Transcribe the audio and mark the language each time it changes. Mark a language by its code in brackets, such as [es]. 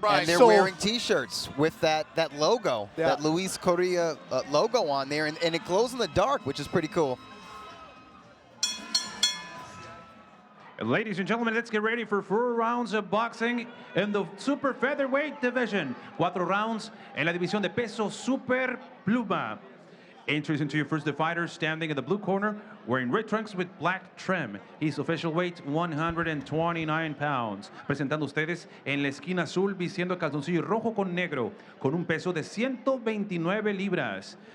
[en] Right. And they're wearing T-shirts with that logo, that Luis Correa logo on there, and it glows in the dark, which is pretty cool. Ladies and gentlemen, let's get ready for 4 rounds of boxing in the super featherweight division. [es] 4 rounds en la división de peso super pluma. [en] Introducing to you first the fighter standing in the blue corner, wearing red trunks with black trim. His official weight, 129 pounds. [es] Presentando ustedes en la esquina azul, vistiendo calzoncillo rojo con negro, con un peso de 129 libras.